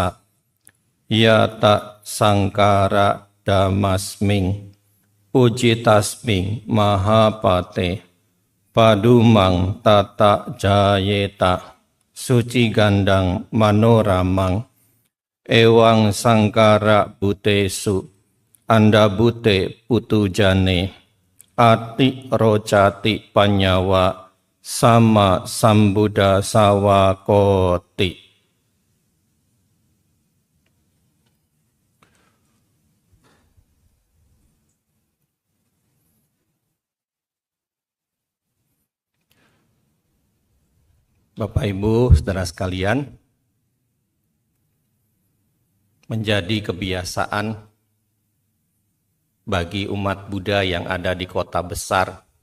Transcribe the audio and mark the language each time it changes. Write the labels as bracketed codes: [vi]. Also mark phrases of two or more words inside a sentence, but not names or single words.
[pi] Yata sangkara damasming pujitasming mahapate padumang tata jayeta suci gandang manoramang ewang sangkara butesu anda bute putujane ati rocati panyawa sama sambuddha sawakoti. [id] Bapak Ibu, saudara sekalian, menjadi kebiasaan bagi umat Buddha yang ada di kota besar,